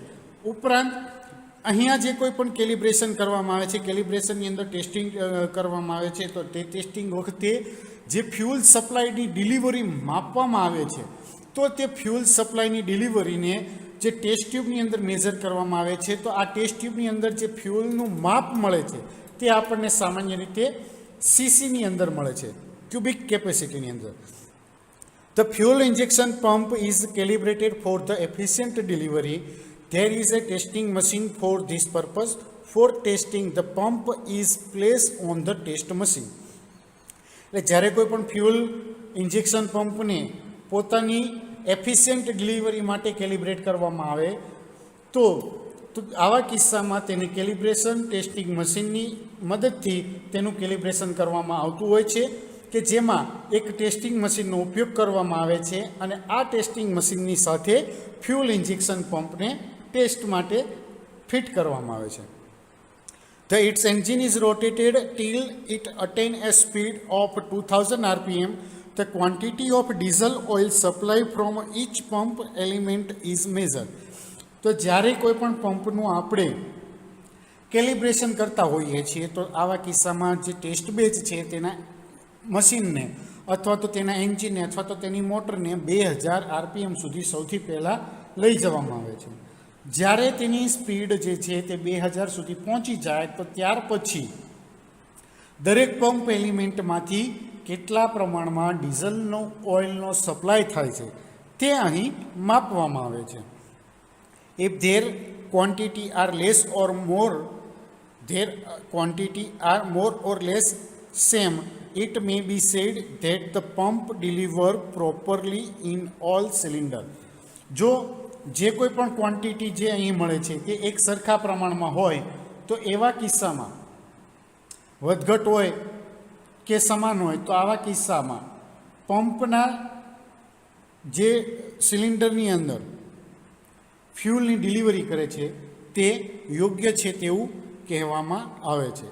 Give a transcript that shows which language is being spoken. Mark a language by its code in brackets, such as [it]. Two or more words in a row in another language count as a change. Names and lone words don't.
[gu] ઉપરાંત અહીંયા જે કોઈ પણ કેલિબ્રેશન કરવામાં આવે છે, કેલિબ્રેશનની અંદર ટેસ્ટિંગ કરવામાં આવે છે, તો તે ટેસ્ટિંગ વખતે જે ફ્યુલ સપ્લાયની ડિલિવરી માપવામાં આવે છે તો તે ફ્યુલ સપ્લાયની ડિલિવરીને જે ટેસ્ટ ટ્યુબની અંદર મેઝર કરવામાં આવે છે, તો આ ટેસ્ટ ટ્યુબની અંદર જે ફ્યુલનું માપ મળે છે તે આપણને સામાન્ય રીતે સીસીની અંદર મળે છે, ક્યુબિક કેપેસિટીની અંદર. [en] the fuel injection pump is calibrated for the efficient delivery. There is a testing machine for this purpose. For testing, the pump is placed on the test machine. [gu] એટલે જ્યારે કોઈ પણ ફ્યુલ ઇન્જેક્શન પંપને પોતાની [en] efficient delivery [gu] માટે કેલિબ્રેટ કરવામાં આવે તો આવા કિસ્સામાં તેને કેલિબ્રેશન ટેસ્ટિંગ મશીનની મદદથી તેનું કેલિબ્રેશન કરવામાં આવતું હોય છે, કે જેમાં એક ટેસ્ટિંગ મશીનનો ઉપયોગ કરવામાં આવે છે અને આ ટેસ્ટિંગ મશીનની સાથે ફ્યુલ ઇન્જેક્શન પંપને ટેસ્ટ માટે ફિટ કરવામાં આવે છે. [en] Its engine is rotated till it attain a speed of 2000 rpm. The quantity of diesel oil supply from each pump element is measured. [gu] તો જ્યારે કોઈ પણ પંપનું આપણે કેલિબ્રેશન કરતા હોઈએ છીએ તો આવા કિસ્સામાં જે ટેસ્ટ બેચ છે તેના મશીનને અથવા તો તેના એન્જિનને અથવા તો તેની મોટરને 2000 આરપીએમ સુધી સૌથી પહેલાં લઈ જવામાં આવે છે. જ્યારે તેની સ્પીડ જે છે તે 2000 સુધી પહોંચી જાય તો ત્યાર પછી દરેક પંપ એલિમેન્ટમાંથી કેટલા પ્રમાણમાં ડીઝલનો ઓઇલનો સપ્લાય થાય છે તે અહીં માપવામાં આવે છે. [en] If their quantity are more or less same, it may be said that the pump deliver properly in all cylinder. [gu] જો જે કોઈ પણ ક્વોન્ટિટી જે અહીં મળે છે તે એક સરખા પ્રમાણમાં હોય તો એવા કિસ્સામાં વધઘટ હોય કે સમાન હોય તો આવા કિસ્સામાં પંપના જે સિલિન્ડરની અંદર ફ્યુલની ડિલિવરી કરે છે તે યોગ્ય છે તેવું કહેવામાં આવે છે.